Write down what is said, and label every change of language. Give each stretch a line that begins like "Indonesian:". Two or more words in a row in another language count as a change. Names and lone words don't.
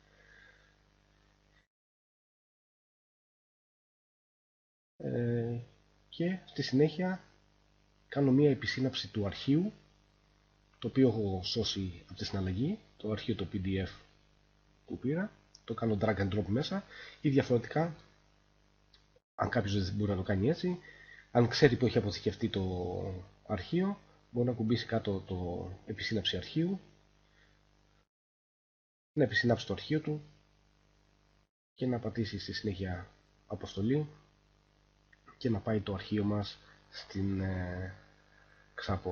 Greek: Και στη συνέχεια κάνω μία επισύναψη του αρχείου, το οποίο έχω σώσει από τη συναλλαγή, το αρχείο το PDF που πήρα. Το κάνω
English: drag and drop
Greek: μέσα, ή διαφορετικά, αν κάποιος δεν μπορεί να το κάνει έτσι, αν ξέρει που έχει αποθηκευτεί το αρχείο, μπορεί να κουμπίσει κάτω το επισύναψη αρχείου, να επισυνάψει το αρχείο του και να πατήσει στη συνέχεια αποστολή και να πάει το αρχείο μας στην Ξάπο.